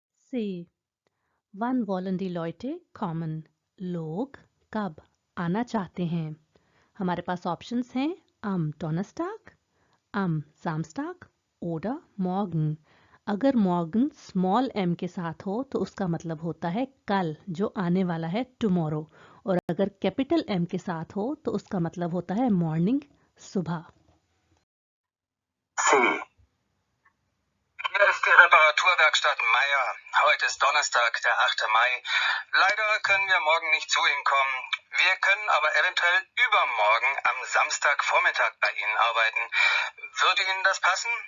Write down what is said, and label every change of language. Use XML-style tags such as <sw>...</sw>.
<de>C. Wann wollen die Leute kommen?</de> <hi>लोग कब आना चाहते हैं? हमारे पास ऑप्शंस हैं</hi> <de>am Donnerstag, am Samstag oder morgen।</de> <hi>अगर morgen स्मॉल m के साथ हो तो उसका मतलब होता है कल, जो आने वाला है tomorrow, और अगर कैपिटल M के साथ हो तो उसका मतलब होता है मॉर्निंग, सुबह।</hi> <de>C. Hier ist die Reparaturwerkstatt Meier. Heute ist Donnerstag, der 8. Mai. Leider können wir morgen nicht zu Ihnen kommen. Wir können aber eventuell übermorgen am Samstagvormittag bei Ihnen arbeiten. Würde Ihnen das passen?</de>